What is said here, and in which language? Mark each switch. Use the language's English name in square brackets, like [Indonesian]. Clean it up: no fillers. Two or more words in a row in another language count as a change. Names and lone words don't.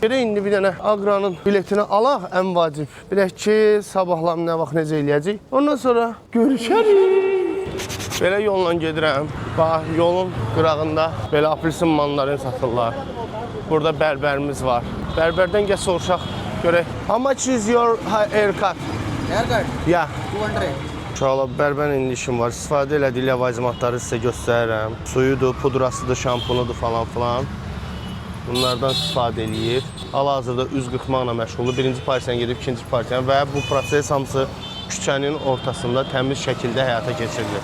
[Azerbaijani] Belə indi bir dənə Aqranın biletini alaq ən vacib. Bilək ki, sabahlar nə vaxt necə eləyəcək. Ondan sonra görüşərik. Belə yolla gedirəm. Bax, yolun qırağında belə apelsin mandarin satırlar. Burada bərbərimiz var. Bərbərdən gəl soruşaq, görək. [English] How much is your haircut? Haircut? Yeah. 200. [Azerbaijani] Uşaqlar, bərbər indi işim var. İstifadə elədiyi ləvazimatları sizə göstərirəm. Suyudur, pudrasıdır, şampunudur falan filan. Bunlardan istifadə eləyir. Hal-hazırda üz qırxmaqla məşğuldur. Birinci partiyaya gedib ikinci partiyaya və bu proses hamısı küçənin ortasında təmiz şəkildə həyata keçirilir.